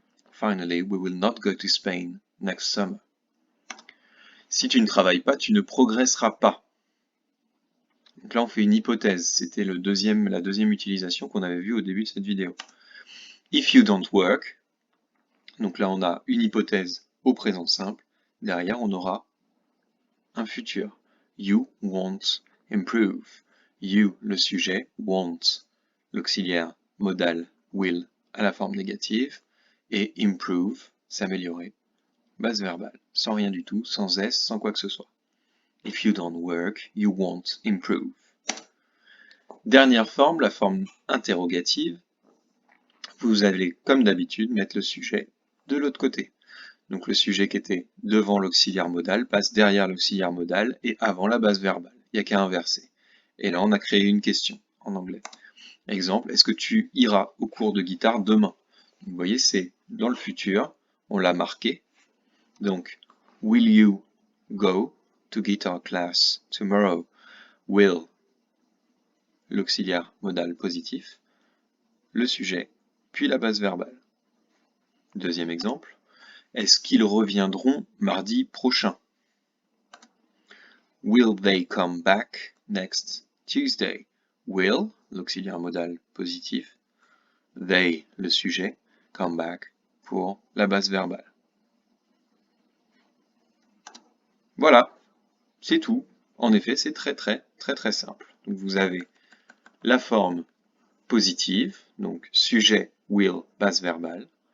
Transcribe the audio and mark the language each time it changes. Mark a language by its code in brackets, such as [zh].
[en] Finally, we will not go to Spain next summer. [fr] Si tu ne travailles pas, tu ne progresseras pas. Donc là, on fait une hypothèse. C'était la deuxième utilisation qu'on avait vue au début de cette vidéo. [en] If you don't work, [fr] donc là, on a une hypothèse au présent simple. Derrière, on aura un futur. [en] You won't improve. [fr] You, le sujet, won't, l'auxiliaire modal will à la forme négative, et improve, s'améliorer, base verbale, sans rien du tout, sans S, sans quoi que ce soit. [en] If you don't work, you won't improve. [fr] Dernière forme, la forme interrogative. Vous allez, comme d'habitude, mettre le sujet de l'autre côté. Donc le sujet qui était devant l'auxiliaire modal passe derrière l'auxiliaire modal et avant la base verbale. Il n'y a qu'à inverser. Et là, on a créé une question en anglais. Exemple, est-ce que tu iras au cours de guitare demain? Vous voyez, c'est dans le futur, on l'a marqué. [en] Donc, will you go to guitar class tomorrow? [fr] Will, l'auxiliaire modal positif, le sujet, puis la base verbale. Deuxième exemple, Est-ce qu'ils reviendront mardi prochain? [en] Will they come back next Tuesday? [fr] Will, l'auxiliaire modal positif. They, le sujet. Come back pour la base verbale. Voilà, c'est tout. En effet, c'est très simple. Donc vous avez la forme positive, donc sujet, will, base verbale.